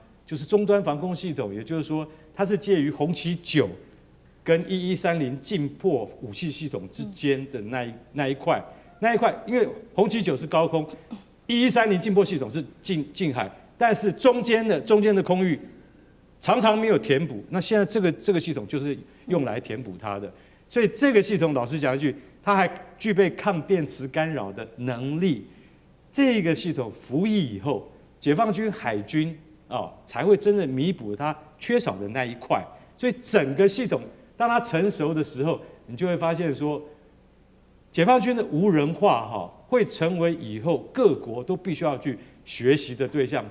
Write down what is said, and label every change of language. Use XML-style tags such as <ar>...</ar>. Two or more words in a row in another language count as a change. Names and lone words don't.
<zh>就是終端防空系統，也就是說它是介於紅旗9跟1130近迫武器系統之間的那一塊，因為紅旗9是高空，1130近迫系統是近海，但是中間的空域常常没有填補。那現在這個系統就是用來填補它的，所以這個系統老實講一句，它還具備抗電磁干擾的能力。這個系統服役以後，解放軍海軍才會真的彌補它缺少的那一塊。所以整個系統當它成熟的時候，你就會發現說，解放軍的無人化會成為以後各國都必須要去學習的對象。</zh>